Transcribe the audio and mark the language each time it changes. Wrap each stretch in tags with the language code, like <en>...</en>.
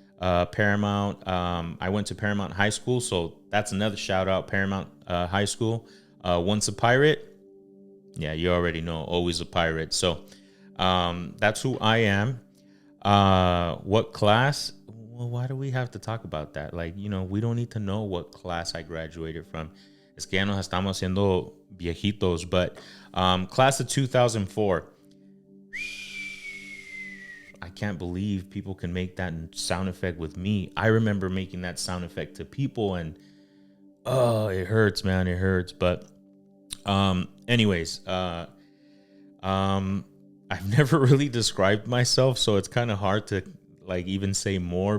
<en>Paramount. I went to Paramount High School, so that's another shout out, Paramount High School. Once a pirate, yeah, you already know, always a pirate. So that's who I am. What class? Well, why do we have to talk about that? Like, we don't need to know what class I graduated from.</en> <es>Es que ya nos estamos haciendo viejitos,</es> <en>but class of 2004. I can't believe people can make that sound effect with me. I remember making that sound effect to people, and oh, it hurts, man. It hurts. But anyways, I've never really described myself, so it's kind of hard to like even say more.</en>